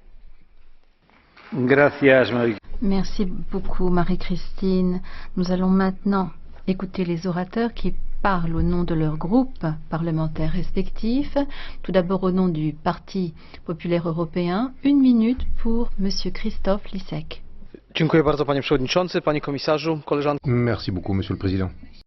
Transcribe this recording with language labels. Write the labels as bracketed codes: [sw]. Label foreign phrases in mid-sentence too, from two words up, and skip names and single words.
[fr] Merci beaucoup, Marie-Christine. Nous allons maintenant écouter les orateurs qui parlent au nom de leur groupe parlementaire respectif. Tout d'abord au nom du Parti populaire européen. 1 minute pour Monsieur Christophe Lisek. [pl] Dziękuję bardzo, panie przewodniczący, panie komisarzu, koleżanki. [fr] Merci beaucoup, Monsieur le Président.